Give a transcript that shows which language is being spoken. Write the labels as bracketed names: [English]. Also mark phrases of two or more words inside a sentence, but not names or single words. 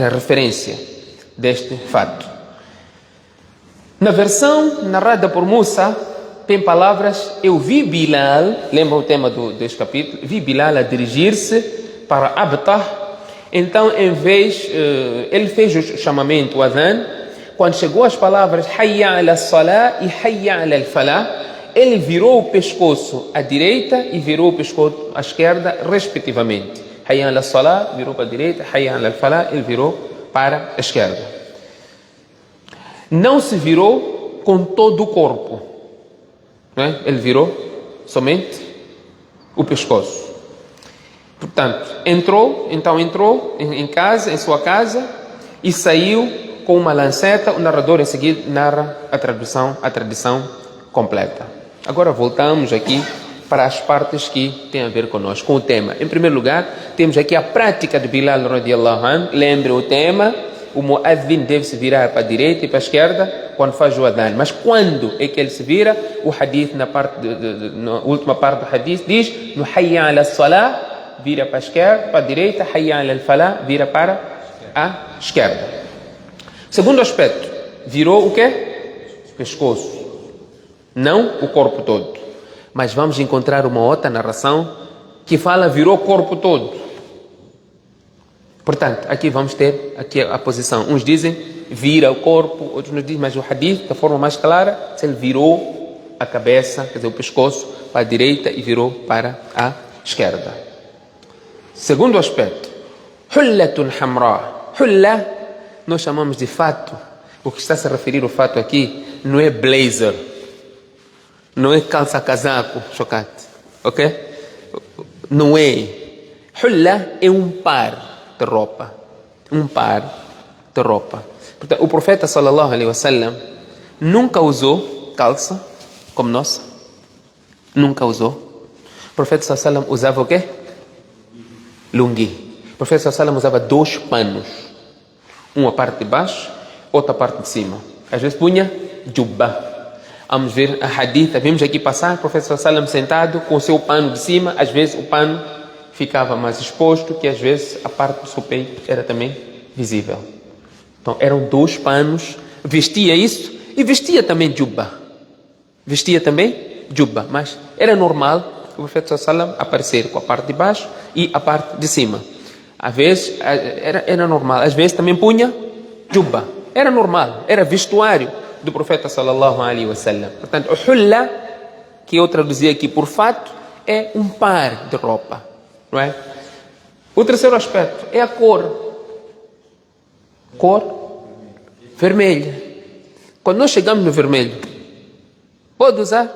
[Portuguese] Era a referência deste fato. Na versão narrada por Musa, tem palavras: eu vi Bilal, lembra o tema deste capítulo? Vi Bilal a dirigir-se para Abtah. Então, em vez, ele fez o chamamento, o adhan. Quando chegou as palavras [Arabic] حي على الصلاة [Portuguese] e [Arabic] حي على الفلاح, [Portuguese] ele virou o pescoço à direita e virou o pescoço à esquerda, respectivamente. [Arabic] حي على الصلاة [Portuguese] virou para a direita, [Arabic] حي على الفلاح, [Portuguese] ele virou para a esquerda. Não se virou com todo o corpo, não é? Ele virou somente o pescoço. Portanto, entrou em casa, em sua casa, e saiu com uma lanceta. O narrador em seguida narra a tradição completa. Agora voltamos aqui para as partes que têm a ver conosco, com o tema. Em primeiro lugar, temos aqui a prática de Bilal [Arabic] رضي الله عنه. [Portuguese] Lembre o tema: o muadhin deve se virar para a direita e para a esquerda quando faz o adhan. Mas quando é que ele se vira? O hadith, na última parte do hadith, diz: no [Arabic] حي على الصلاة, [Portuguese] vira para a esquerda, para a direita; [Arabic] حي على الفلاح, [Portuguese] vira para a esquerda. Segundo aspecto, virou o quê? Pescoço. Não o corpo todo. Mas vamos encontrar uma outra narração que fala virou o corpo todo. Portanto, aqui vamos ter aqui a posição. Uns dizem vira o corpo, outros nos dizem, mas o hadith, da forma mais clara, se ele virou a cabeça, quer dizer, o pescoço, para a direita e virou para a esquerda. Segundo aspecto, [Arabic] حلة حمراء. [Portuguese] Hulla, nós chamamos de fato. O que está a se referir ao fato aqui não é blazer, não é calça-casaco, chocate, ok? Não é. Hulla é um par de roupa. Portanto, o profeta [Arabic] صلى الله عليه وسلم [Portuguese] nunca usou calça como nossa. Nunca usou. O profeta [Arabic] صلى الله عليه وسلم [Portuguese] usava o quê? Lungi. O profeta [Arabic] صلى الله عليه وسلم [Portuguese] usava 2 panos. Uma parte de baixo, outra parte de cima. Às vezes punha jubba. Vamos ver a hadith, vimos aqui passar, o profeta [Arabic] صلى الله عليه وسلم [Portuguese] sentado com o seu pano de cima. Às vezes o pano ficava mais exposto, que às vezes a parte do seu peito era também visível. Então eram 2 panos, vestia isso e vestia também jubba. Vestia também jubba, mas era normal o profeta sallam aparecer com a parte de baixo e a parte de cima. Às vezes era normal, às vezes também punha jubba. Era normal, era vestuário do profeta [Arabic] صلى الله عليه وسلم. [Portuguese] Portanto, o hulla, que eu traduzi aqui por fato, é um par de roupa, não é? O terceiro aspecto é a cor. Cor vermelha. Quando nós chegamos no vermelho, pode usar?